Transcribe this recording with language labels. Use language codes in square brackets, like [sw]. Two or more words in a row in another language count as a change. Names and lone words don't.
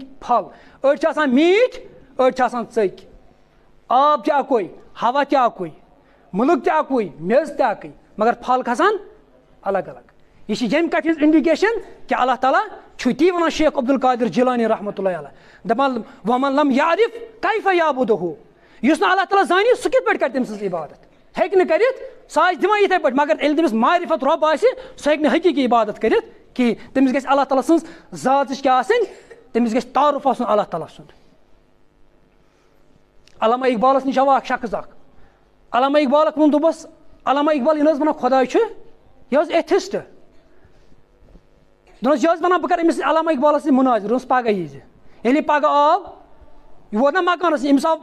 [ks] پھل أڑۍ چھِ آسان میٖٹھۍ أڑۍ چھِ آسان ژٔکۍ آب تہِ اَکُے ہوا تہِ اَکُے مُلک تہِ اَکُے میٚژ تہِ اَکٕے مگر پھل کھسان الگ الگ یہِ چھِ ییٚمہِ کَتھِ ہِنٛز اِنڈِکیشَن کہِ اللہ تعالیٰ چھُ تی وَنان شیخ عبدالقادر جِلانی [ar] رحمتہ اللہ علیہ [ks] دَپان [ar] وَمَن لَم یعرف کیفَ یعبُدہُ [ks] یُس نہٕ اللہ تعالیٰ زانہِ سُہ کِتھ پٲٹھۍ کَرِ تٔمۍ سٕنٛز عبادت ہیٚکہِ نہٕ کٔرِتھ سُہ آسہِ دِوان یِتھَے پٲٹھۍ مگر ییٚلہِ تٔمِس معرفت رۄب آسہِ سُہ ہیٚکہِ نہٕ حقیٖقی عبادت کٔرِتھ کِہیٖنۍ تٔمِس گژھِ اللہ تعالیٰ سٕنٛز ذاتٕچ کیٛاہ آسٕنۍ تٔمِس گژھِ تعارُف آسُن اللہ تعالیٰ سُنٛد علامہ اقبالَس نِش آو اکھ شخص اکھ علامہ اقبالَکھ ووٚن دوٚپُس علامہ اقبال یہِ نہٕ حظ وَنان خۄداے چھُ یہِ اوس ایتھِسٹ دوٚپنَس یہِ حظ وَنان بہٕ کَرٕ أمِس علامہ اقبالَس سۭتۍ مُناظر دوٚپنَس پگاہ ییٖزِ ییٚلہِ یہِ پگاہ آو یہِ ووت نا مکانَس أمِس آو